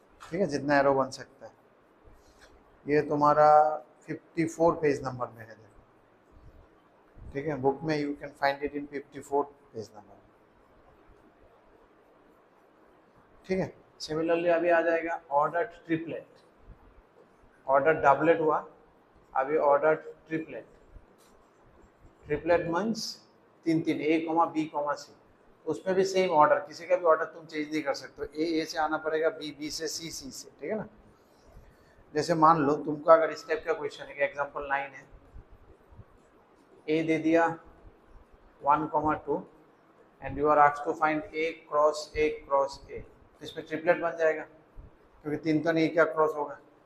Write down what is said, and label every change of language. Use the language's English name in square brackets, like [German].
[Hindi] ठीक है, जितना एरो बन सकता है। ये तुम्हारा 54 पेज नंबर में है, देखो। ठीक है, बुक में [English] You can find it in 54 page number. [Hindi] ठीक है, सिमिलरली अभी आ जाएगा ऑर्डर ट्रिपलेट। ऑर्डर डबलेट हुआ, अभी order triplet. Triplet means 3 3 A, B, C। उसमें भी सेम ऑर्डर, किसी का भी ऑर्डर तुम चेंज नहीं कर सकते। A से आना पड़ेगा, B से, C से। ठीक है ना। जैसे मान लो तुमको अगर इस टाइप का क्वेश्चन है, एग्जांपल 9 है, A दे दिया 1, 2, [English] and you are asked to find a cross a [Hindi] cross ए, तो इसमें ट्रिपलेट बन जाएगा क्योंकि 3 तो नहीं, क्या क्रॉस होगा।